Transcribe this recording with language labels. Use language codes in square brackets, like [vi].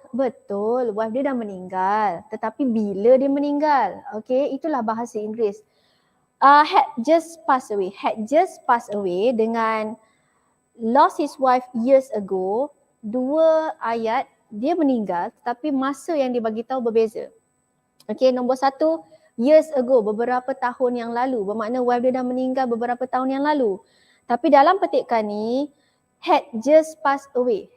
[ms] Betul, wife dia dah meninggal. Tetapi bila dia meninggal? Okay, itulah bahasa Inggeris. [en] Had just passed away. Had just passed away dengan lost his wife years ago. [ms] Dua ayat, dia meninggal tetapi masa yang dia bagi tahu berbeza. Okay, nombor satu, [en] years ago, [ms] beberapa tahun yang lalu. Bermakna wife dia dah meninggal beberapa tahun yang lalu. Tapi dalam petikan ni, [en] had just passed away.